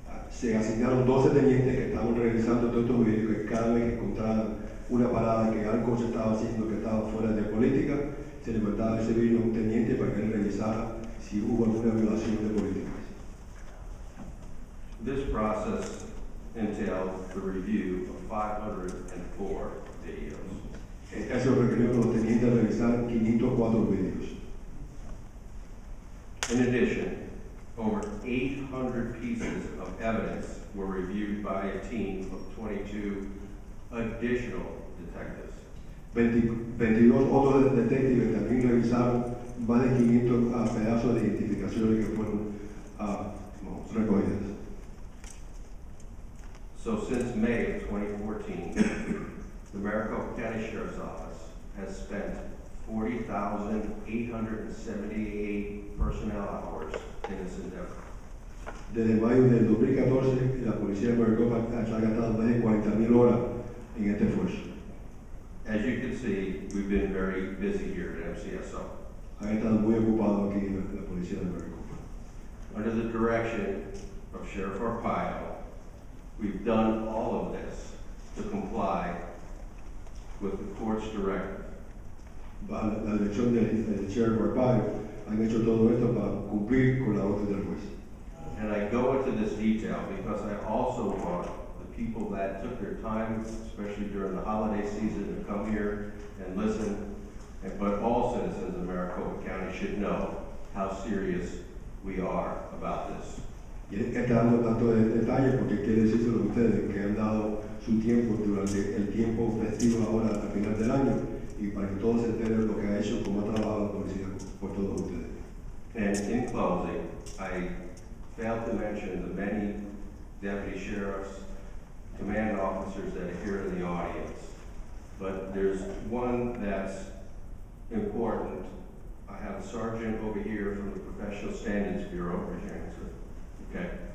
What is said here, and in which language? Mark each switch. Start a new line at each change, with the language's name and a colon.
Spanish: Se asignaron 12 tenientes que estaban revisando todos estos vídeos, que cada vez que encontraban una parada que algo se estaba haciendo que estaba fuera de política, se le mandaba ese vídeo a un teniente para que él revisara si hubo alguna violación de políticas.
English: This process entailed the review of 504 videos.
Spanish: Eso requirió que los tenientes revisaran 504 vídeos.
English: In addition, over 800 pieces of evidence were reviewed by a team of 22 additional detectives.
Spanish: 22 otros detectives también revisaron más de 500 pedazos de identificaciones que fueron recogidas.
English: So since May of 2014, the Maricopa County Sheriff's Office has spent 40,878 personnel hours in this endeavor.
Spanish: Desde mayo del 2014, la policía de Maricopa ha gastado más de 40.000 horas en este esfuerzo.
English: As you can see, we've been very busy here at MCSO.
Spanish: Han estado muy ocupados aquí en la policía de Maricopa.
English: Under the direction of Sheriff Arpaio, we've done all of this to comply with the court's directive.
Spanish: Bajo la dirección del Sheriff Arpaio, han hecho todo esto para cumplir con la orden del juez.
English: And I go into this detail because I also want the people that took their time, especially during the holiday season, to come here and listen, but all citizens of Maricopa County should know how serious we are about this.
Spanish: Y él está dando tanto de detalles porque quiere decírselo a ustedes que han dado su tiempo durante el tiempo festivo ahora al final del año y para que todos se enteren lo que ha hecho, cómo ha trabajado la policía por todos ustedes.
English: And in closing, I failed to mention the many deputy sheriffs, command officers that are here in the audience, but there's one that's important. I have a sergeant over here from the Professional Standards Bureau, raise your hand, sir. Okay.